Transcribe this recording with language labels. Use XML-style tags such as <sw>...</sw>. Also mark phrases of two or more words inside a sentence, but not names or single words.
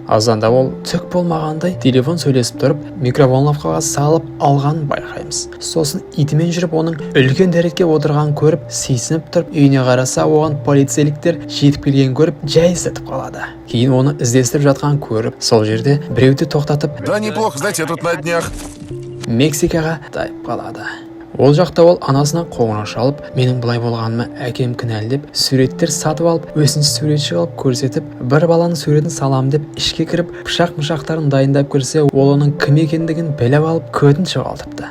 <kk>Азанда ол түк болмағандай телефон сөйлесіп тұрып, микроволновкаға салып алған байқаймыз. Сосын итімен жүріп оның үлкен дәретке отырғанын көріп, сүйсініп тұрып, үйіне қараса, оған полицейліктер жетіп келгенін көріп, жай сатып қалады. Кейін оны іздестіріп жатқанын көріп, сол жерде біреуді тоқтатып,</kk> <ru>Да, неплохо, знаете, я тут на днях.</ru> <kk>Мексикаға тайып қалады. Ол жақта ол анасына қоңырау шалып, менің бұлай болғаныма әкем кінәлі деп, суреттер сатып алып, өзінші суретші алып көрсетіп, бір баланың суретін салам деп, ішке кіріп, пышақ-мышақтарын дайындап кірсе, ол оның кім екендігін біліп алып, көтін жоғалтыпты.</kk>